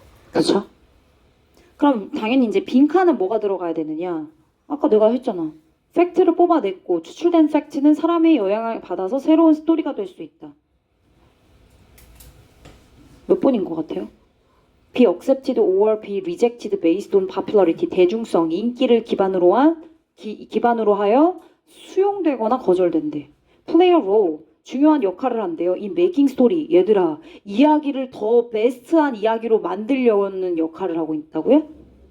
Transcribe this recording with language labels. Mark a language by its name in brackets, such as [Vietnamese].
[Korean] 그렇죠? 그럼 당연히 이제 빈칸은 뭐가 들어가야 되느냐? 아까 내가 했잖아. 팩트를 뽑아냈고 추출된 팩트는 사람의 영향을 받아서 새로운 스토리가 될 수 있다. 몇 번인 것 같아요? [English] Be accepted or be rejected based on popularity. [Korean] 대중성, 인기를 기반으로 하여 수용되거나 거절된대. [English] Play a role. [Korean] 중요한 역할을 한대요. 이 메이킹 스토리. 얘들아, 이야기를 더 베스트한 이야기로 만들려는 역할을 하고 있다고요?